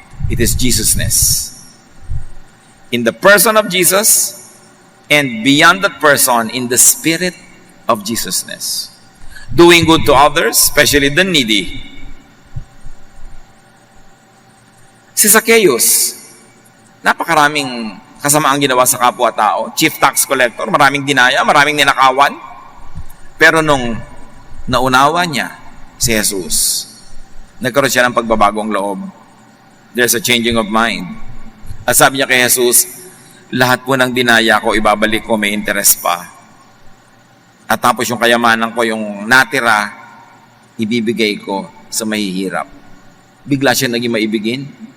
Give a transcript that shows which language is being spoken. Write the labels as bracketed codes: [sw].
[en] It is Jesusness. In the person of Jesus, and beyond that person, in the spirit of Jesusness. Doing good to others, especially the needy. [tl] Si Zacchaeus, napakaraming kasamaang ginawa sa kapwa-tao. Chief tax collector, maraming dinaya, maraming ninakawan. Pero nung naunawa niya si Jesus, nagkaroon siya ng pagbabagong loob. [en] There's a changing of mind. [tl] At sabi niya kay Jesus, lahat po ng dinaya ko, ibabalik ko, may interest pa. At tapos yung kayamanan ko, yung natira, ibibigay ko sa mahihirap. Bigla siya naging maibigin.